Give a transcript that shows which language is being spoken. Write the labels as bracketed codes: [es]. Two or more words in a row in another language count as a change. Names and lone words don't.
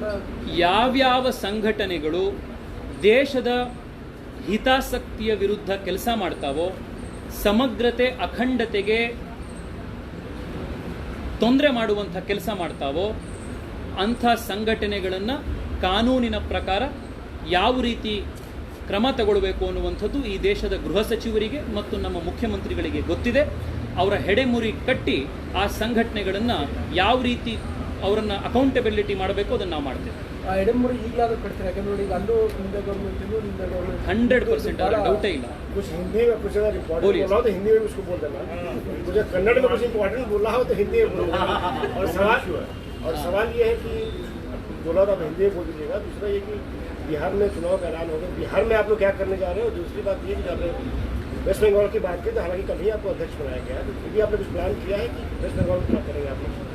[kn] ಯಾವ್ಯಾವ ಸಂಘಟನೆಗಳು ದೇಶದ ಹಿತಾಸಕ್ತಿಯ ವಿರುದ್ಧ ಕೆಲಸ ಮಾಡ್ತಾವೋ, ಸಮಗ್ರತೆ ಅಖಂಡತೆಗೆ ತೊಂದರೆ ಮಾಡುವಂಥ ಕೆಲಸ ಮಾಡ್ತಾವೋ ಅಂಥ ಸಂಘಟನೆಗಳನ್ನು ಕಾನೂನಿನ ಪ್ರಕಾರ ಯಾವ ರೀತಿ ಕ್ರಮ ತಗೊಳ್ಬೇಕು ಅನ್ನುವಂಥದ್ದು ಈ ದೇಶದ ಗೃಹ ಸಚಿವರಿಗೆ ಮತ್ತು ನಮ್ಮ ಮುಖ್ಯಮಂತ್ರಿಗಳಿಗೆ ಗೊತ್ತಿದೆ. ಅವರ ಹೆಡೆಮುರಿ ಕಟ್ಟಿ ಆ ಸಂಘಟನೆಗಳನ್ನು ಯಾವ ರೀತಿ ಅವರನ್ನು ಅಕೌಂಟಬಿಲಿಟಿ ಮಾಡಬೇಕು ಅದನ್ನು ನಾವು ಮಾಡ್ತೇವೆ. ಆ ಹೆಡೆಮುರಿ ಈಗಲಾದರೂ ಕಟ್ತೀರಾ? ಯಾಕಂದ್ರೆ ನೋಡಿ, ಈಗ ಅಲ್ಲೂ ನಿಂದ ಗೌರ್ಮೆಂಟ್ 100% ಡೌಟೇ ಇಲ್ಲ. [hi] कुछ हिंदी में कुछ अगर इम्पोर्टेंट बोला हो तो हिंदी में उसको बोल देना. मुझे कन्नड़ में कुछ इम्पोर्टेंट बोला हो तो हिंदी में बोलना. और सवाल ये है कि बोला तो आप हिंदी में बोल दीजिएगा. दूसरा ये कि बिहार में चुनाव का ऐलान होगा, बिहार में आप लोग क्या करने जा रहे हो. दूसरी बात ये कि आपने वेस्ट बंगाल की बात की, तो हालांकि कल ही आपको अध्यक्ष बनाया गया है, तो फिर भी आपने कुछ प्लान किया है कि वेस्ट बंगाल में क्या करेंगे आप लोग?